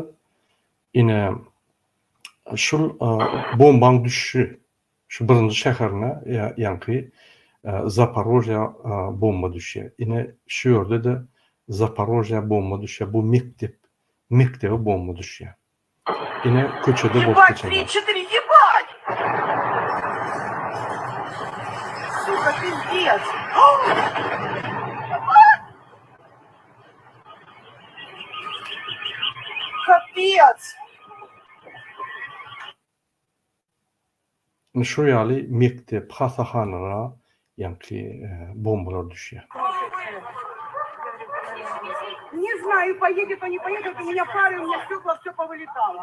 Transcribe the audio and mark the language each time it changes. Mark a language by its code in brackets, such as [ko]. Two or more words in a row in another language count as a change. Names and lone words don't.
[tk] Ine şul bombaň düşüşi şu birinji şäherine ýa-ni Zaporojye bomba düşýär. Ine şu ýerde de Zaporojye bomba düşýär. Bu mektebe bomba düşýär. Ine köçede bolup geçýär. [ru] 3-4 ебать! Сука, пиздец! Капец! [tk] Şu ýaly mektep, hasahanlara ýa-ni bombalar düşýär. [ru] Не знаю, поедет, он не поедет, у меня пары, у меня стекла, все повылетало.